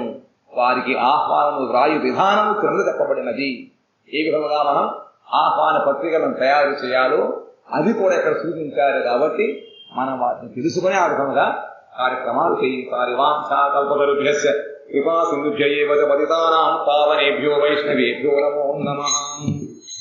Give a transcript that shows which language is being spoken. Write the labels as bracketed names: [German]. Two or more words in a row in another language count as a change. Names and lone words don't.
[Telugu] వారికి ఆహ్వానము వ్రాయు విధానము క్రింద చెప్పబడినది. ఏ విధముగా మనం ఆహ్వాన పత్రికలను తయారు చేయాలో అది కూడా ఇక్కడ సూచించారు. కాబట్టి మనం వాటిని తెలుసుకుని ఆ విధముగా కార్యక్రమాలు చేయించాలి. [Sanskrit] వాంఛా కల్పతరుభ్యస్య కృపా సింధుభ్య ఏవ చ పతితానాం పావనేభ్యో వైష్ణవేభ్యో నమో నమః.